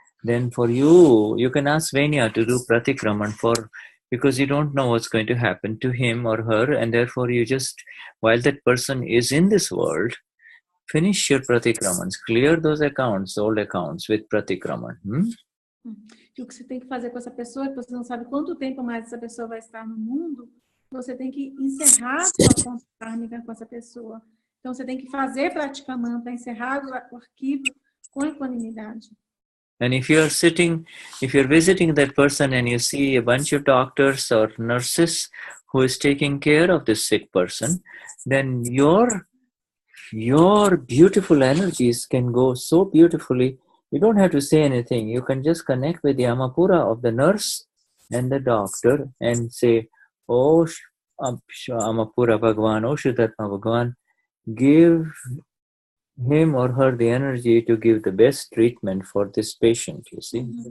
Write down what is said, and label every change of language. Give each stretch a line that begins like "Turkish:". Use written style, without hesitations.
English: Then for you can ask Venya to do pratikraman because you don't know what's going to happen to him or her, and therefore you just, while that person is in this world, finish your pratikramans, clear those accounts, old accounts with pratikraman.
Portuguese: E o que você tem que fazer com essa pessoa, que você não sabe quanto tempo mais essa pessoa vai estar no mundo, você tem que encerrar a sua conta kármica com essa pessoa. Então, você tem que fazer pratikamanta para encerrar o arquivo com equanimidade.
English: And if you're visiting that person and you see a bunch of doctors or nurses who is taking care of this sick person, then your beautiful energies can go so beautifully. You don't have to say anything. You can just connect with the Amapura of the nurse and the doctor and say, "Oh, Amapura Bhagwan, oh Shuddhatma Bhagwan, give him or her the energy to give the best treatment for this patient," you see.